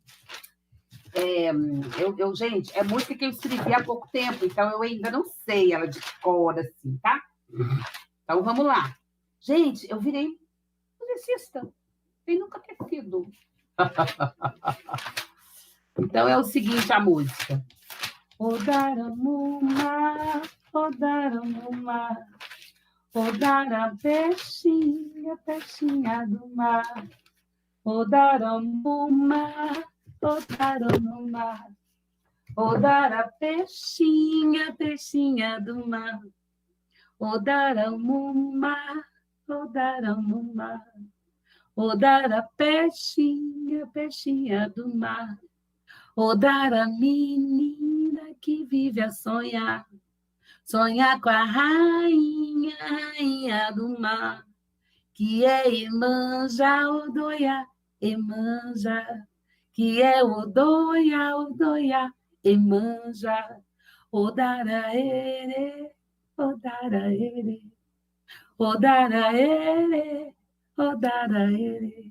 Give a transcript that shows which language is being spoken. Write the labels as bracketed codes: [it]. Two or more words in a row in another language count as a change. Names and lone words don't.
[pt] Gente, é música que eu escrevi há pouco tempo, então eu ainda não sei ela de cor, assim, tá? Então, vamos lá. Gente, eu virei musicista, sem nunca ter sido. Então, é o seguinte, a música. Odara no mar, Odara no mar, Odara peixinha, peixinha do mar, Odara no mar, Odara no mar, Odara peixinha, peixinha do mar, Odara no mar, Odara no mar, Odara peixinha, peixinha do mar, Odara menina que vive a sonhar, sonhar com a rainha, rainha do mar, que é Iemanjá, Odoiá, Iemanjá, que é Odoiá, Odoiá, Iemanjá, [yo] Odara ere, Odara ere, Odara ere, Odara ere.